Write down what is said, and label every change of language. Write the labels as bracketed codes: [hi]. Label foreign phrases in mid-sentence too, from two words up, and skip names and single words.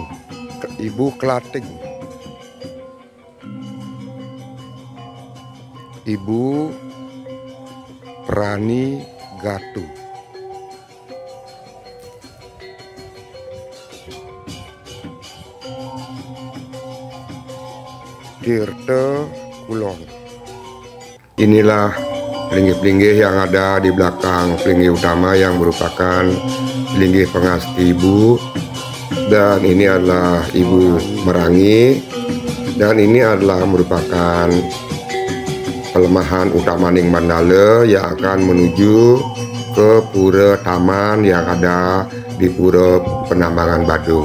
[id] Ibu Kelating. Ibu Prani Gatu. Tirte Kulon. Inilah pelinggih-pelinggih yang ada di belakang pelinggih utama yang merupakan pelinggih pengasti ibu. Dan ini adalah Ibu Merangi. Dan ini adalah merupakan pelemahan Utamaning Mandala yang akan menuju ke Pura Taman yang ada di Pura Penambangan Badung.